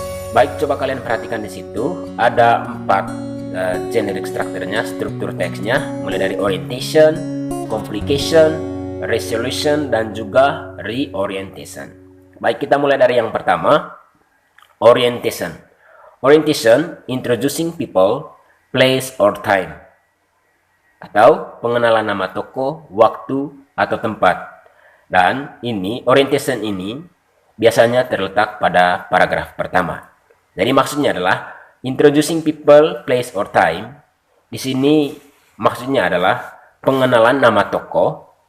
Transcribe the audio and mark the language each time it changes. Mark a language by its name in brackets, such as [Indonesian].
[Indonesian] Baik, coba kalian perhatikan di situ ada 4 generic strukturnya, struktur teksnya, mulai dari orientation, complication, resolution, dan juga reorientation. Baik, kita mulai dari yang pertama, orientation. [English] Orientation, introducing people, place, or time. [Indonesian] Atau pengenalan nama toko, waktu, atau tempat. Dan ini, orientation ini biasanya terletak pada paragraf pertama. Jadi maksudnya adalah [English] introducing people, place, or time. [Indonesian] Di sini maksudnya adalah pengenalan nama tokoh.